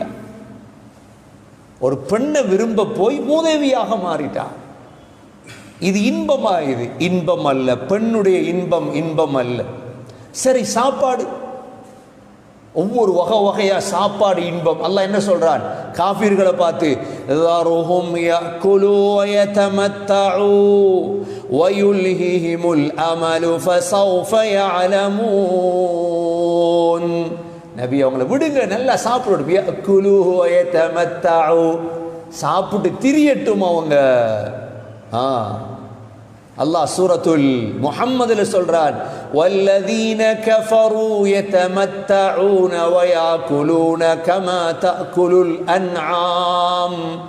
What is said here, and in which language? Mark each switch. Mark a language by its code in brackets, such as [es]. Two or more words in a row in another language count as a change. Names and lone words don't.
[ta] ஒரு பெண்ணை விரும்ப போய் மூதேவியாக மாறிட்டான். இது இன்பமா? இது இன்பம் அல்ல. பெண்ணுடைய இன்பம் இன்பம் அல்ல. சரி, சாப்பாடு, ஒவ்வொரு வகை வகையா சாப்பாடு இன்பம். அல்லாஹ் என்ன சொல்றான் காஃபிர்களை பார்த்து? [ar] ذَرْهُمْ يَأْكُلُوا وَيَتَمَتَّعُوا وَيُلْهِهِمُ الْأَمَلُ فَسَوْفَ يَعْلَمُونَ. [ta] நபி அவங்கள விடுங்க, நல்லா சாப்பிடணும். [ar] يَأْكُلُوا وَيَتَمَتَّعُوا, [ta] சாப்பிட்டு திரியட்டும் அவங்க. அல்லாஹ் சூரத்துல் முஹம்மதுல சொல்றான், [ar] والذين كفروا يتمتعون ويأكلون كما تأكل الأنعام.